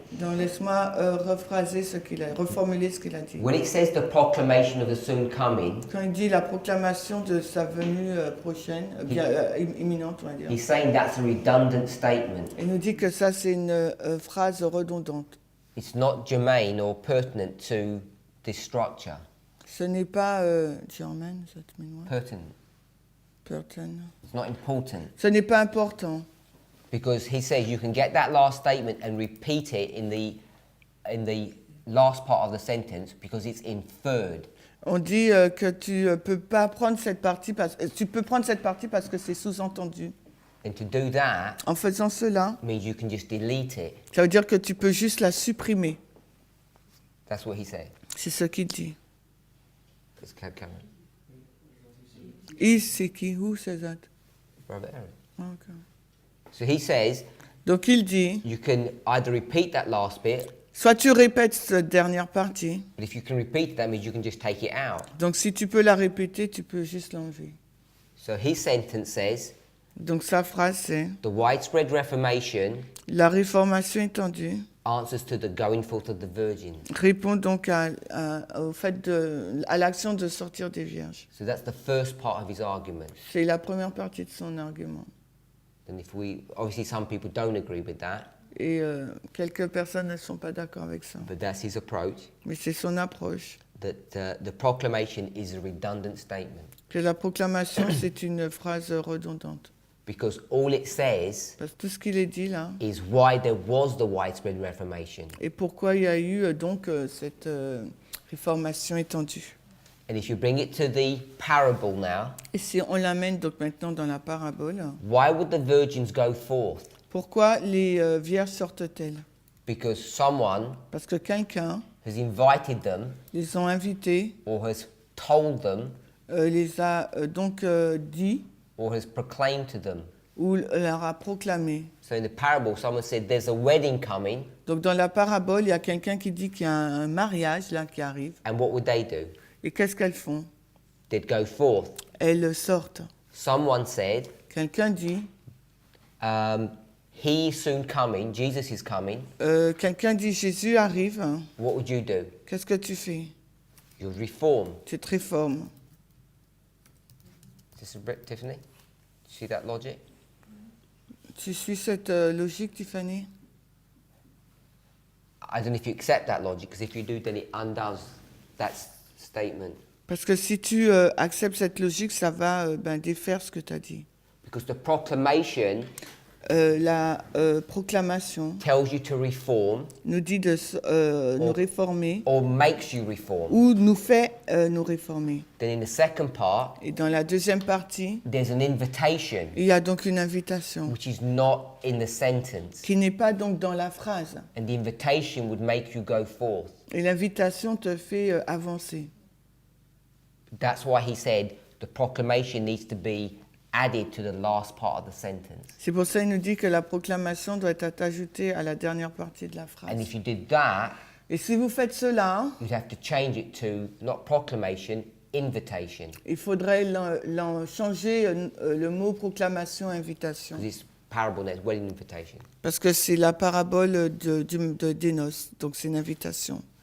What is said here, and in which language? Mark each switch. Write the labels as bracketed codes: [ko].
[fr] Donc laisse-moi rephraser ce qu'il a, reformuler ce qu'il a dit. [en] When it says the proclamation of the soon coming, [fr] Quand il dit la proclamation de sa venue prochaine, imminente, on va dire. [en] he's saying that's a redundant statement. [fr] Il nous dit que ça c'est une phrase redondante. [en] It's not germane or pertinent to this structure. [fr] Ce n'est pas German, ça te met moi. [en] Pertinent. [fr] Pertinent. [en] It's not important. [fr] Ce n'est pas important. [en] Because he says you can get that last statement and repeat it in the last part of the sentence because it's inferred. [fr] On dit que tu peux pas prendre cette partie tu peux prendre cette partie parce que c'est sous-entendu. [en] And to do that [fr] En faisant cela, [en] means you can just delete it. [fr] ça veut dire que tu peux juste la supprimer. [en] That's what he said. [fr] C'est ce qu'il dit. [en] Let's carry on. [fr] C'est qui? [en] Who says that? Brother Eric. Okay. So he says [fr] Donc il dit, [en] you can either repeat that last bit, [fr] soit tu répètes cette dernière partie. [en] but if you can repeat it, that means you can just take it out. [fr] Donc si tu peux la répéter, tu peux juste l'enlever. [en] So his sentence says [fr] Donc sa phrase c'est, [en] the widespread Reformation [fr] la réformation étendue [en] answers to the going forth of the virgin. [fr] répond donc au fait à l'action de sortir des vierges. [en] So that's the first part of his argument. [fr] C'est la première partie de son argument. [en] And if obviously some people don't agree with that, [fr] Et quelques personnes ne sont pas d'accord avec ça. [en] but that's his approach, [fr] Mais c'est son approche. [en] that the proclamation is a redundant statement. [fr] Que la proclamation, c'est une phrase redondante. [en] Because all it says [fr] Parce que tout ce qu'il est dit là, [en] is why there was the widespread Reformation. [fr] et pourquoi il y a eu donc cette réformation étendue. [en] And if you bring it to the parable now, [fr] Et si on l'amène donc maintenant dans la parabole, [en] why would the virgins go forth? [fr] pourquoi les vierges sortent-elles? [en] Because someone [fr] Parce que quelqu'un [en] has invited them [fr] les ont invités, [en] or has told them [fr] les a donc dit [en] or has proclaimed to them. [fr] ou leur a proclamé. [en] So in the parable, someone said, there's a wedding coming, [fr] Donc dans la parabole, il y a quelqu'un qui dit qu'il y a un mariage là qui arrive. [en] and what would they do? [fr] Et qu'est-ce qu'elles font? [en] They'd go forth. [fr] Elles sortent. [en] Someone said, [fr] Quelqu'un dit, [en] he is soon coming, Jesus is coming. [fr] quelqu'un dit Jésus arrive. [en] What would you do? [fr] Qu'est-ce que tu fais? [en] You'd reform. [fr] Tu te réformes. [en] Is this Tiffany? See that logic? [fr] Tu suis cette logique, Tiffany? [en] I don't know if you accept that logic, because if you do, then it undoes that statement. [fr] Parce que si tu acceptes cette logique, ça va défaire ce que tu as dit. [en] Because the proclamation [fr] la proclamation [en] tells you to reform [fr] nous dit de nous réformer [en] or makes you reform, [fr] ou nous fait nous réformer. [en] then in the second part, [fr] Et dans la deuxième partie, [en] there's an invitation [fr] il y a donc une invitation [en] which is not in the sentence. [fr] qui n'est pas donc dans la phrase. [en] And the invitation would make you go forth. [fr] Et l'invitation te fait avancer. [en] That's why he said the proclamation needs to be added to the last part of the sentence. [fr] C'est pour ça qu'il nous dit que la proclamation doit être ajoutée à la dernière partie de la [en] And [fr] phrase. [en] if you did that, [fr] Et si vous faites cela, [en] you'd have to change it to not proclamation, invitation. [fr] il faudrait changer le mot proclamation, invitation. [en] Because it's parable, that's wedding invitation. [fr] Parce que c'est la parabole des noces, donc c'est une invitation.